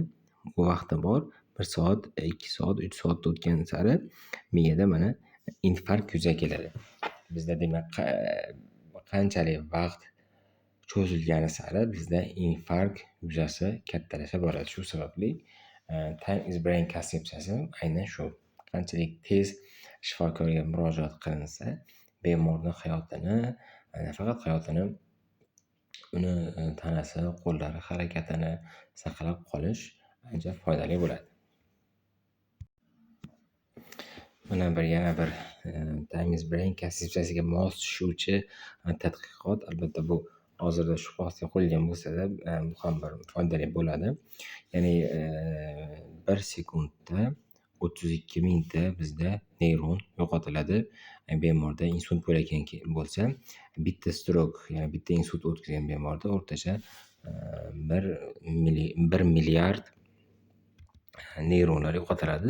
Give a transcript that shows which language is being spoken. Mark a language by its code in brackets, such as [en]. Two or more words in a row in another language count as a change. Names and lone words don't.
[uz] Bu vaqtda bor. 1 soat, 2 soat, 3 soat o'tgan sari miyada mana infarkt yuzaga keladi. Bizda demak, qanchalik vaqt cho'zilgani sari bizda infarkt yuzasi kattalasha boradi. Shu sababli [en] time is brain [uz] konsepsiyasi aynan shu. Qanchalik tez shifokorga murojaat qilinsa, bemorning hayotini, nafaqat hayotini, uni tanasi, qo'llari harakatini saqlab qolish ancha foydali bo'ladi. Mana yana bir [en] time is brain [uz] konsepsiyasiga mos tushuvchi tadqiqot. Albatta, bu hozirda shubha ostiga qo'yilgan bo'lsa-da, bu ham bir foydali bo'ladi. Ya'ni 1 sekundda 32 mingta bizda neyron yo'qotiladi. Bemorda insult bo'layotgan bo'lsa, bitta strok, ya'ni bitta insult o'tkazgan bemorda o'rtacha 1 milliard neyronlar yo'qotiladi.